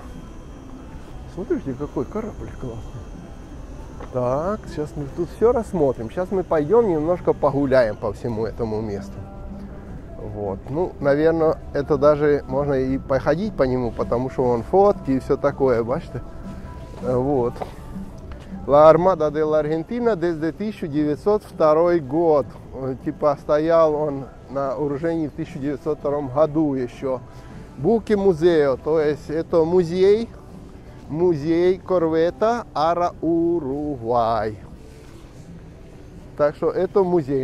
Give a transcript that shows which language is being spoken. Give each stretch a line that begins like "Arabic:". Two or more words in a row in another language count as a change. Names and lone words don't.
Russian: Смотрите, какой корабль классный. Так, сейчас мы тут все рассмотрим. Сейчас мы пойдем немножко погуляем по всему этому месту. Вот, ну, наверное, это даже можно и походить по нему, потому что он фотки и все такое, бачите? Вот.
Spanish: La Armada de la Argentina desde 1902 год.
Russian: Типа стоял он на вооружении в 1902 году еще.
Spanish: Buque museo,
Russian: то есть это музей корвета Ара Уругвай. Так что это музей.